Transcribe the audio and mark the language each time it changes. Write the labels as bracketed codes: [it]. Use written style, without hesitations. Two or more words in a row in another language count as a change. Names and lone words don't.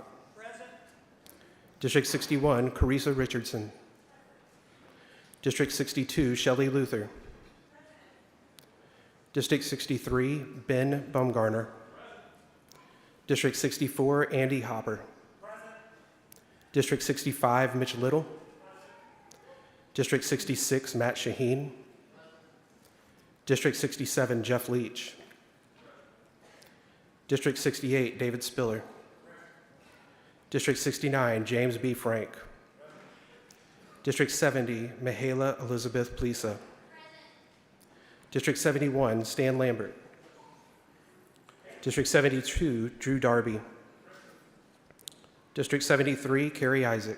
[en] District 61, Carissa Richardson. District 62, Shelley Luther. District 63, Ben Baumgartner. District 64, Andy Hopper. District 65, Mitch Little. District 66, Matt Shaheen. District 67, Jeff Leach. District 68, David Spiller. District 69, James B. Frank. District 70, Mihaela Elizabeth Plisa. District 71, Stan Lambert. District 72, Drew Darby. District 73, Carrie Isaac.